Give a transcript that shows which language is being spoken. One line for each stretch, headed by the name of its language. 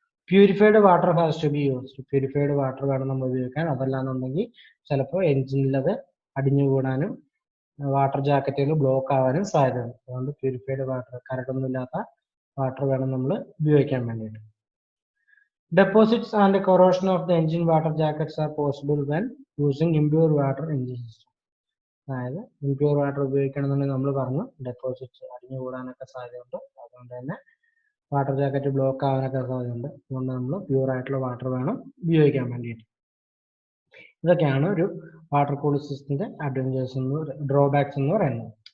English: Purified water has to be used.
Malayalam: Purified water വേണം നമ്മൾ ഉപയോഗിക്കാൻ. അതല്ലാന്നുണ്ടെങ്കിൽ ചിലപ്പോൾ എഞ്ചിനിൽ അത് അടിഞ്ഞുകൂടാനും വാട്ടർ ജാക്കറ്റുകൾ ബ്ലോക്ക് ആവാനും സാധ്യതയുണ്ട്. അതുകൊണ്ട് പ്യൂരിഫൈഡ് വാട്ടർ, കരടൊന്നുമില്ലാത്ത വാട്ടർ വേണം നമ്മൾ ഉപയോഗിക്കാൻ വേണ്ടിയിട്ട്.
English: Deposits and corrosion of the engine water jackets are possible when using impure water engine system.
Malayalam: അതായത് ഇംപ്യൂർ വാട്ടർ ഉപയോഗിക്കണമെന്നുണ്ടെങ്കിൽ നമ്മൾ പറഞ്ഞു ഡെപ്പോസിറ്റ്സ് അടിഞ്ഞുകൂടാനൊക്കെ സാധ്യതയുണ്ട്. അതുകൊണ്ട് തന്നെ വാട്ടർ ജാക്കറ്റ് ബ്ലോക്ക് ആവാനൊക്കെ സാധ്യതയുണ്ട്. അതുകൊണ്ട് നമ്മൾ പ്യൂർ ആയിട്ടുള്ള വാട്ടർ വേണം ഉപയോഗിക്കാൻ വേണ്ടിയിട്ട്. ഇതൊക്കെയാണ് ഒരു വാട്ടർ കൂളിംഗ് സിസ്റ്റത്തിന്റെ അഡ്വാൻറ്റേജസ് ഡ്രോബാക്സ് എന്ന് പറയുന്നത്.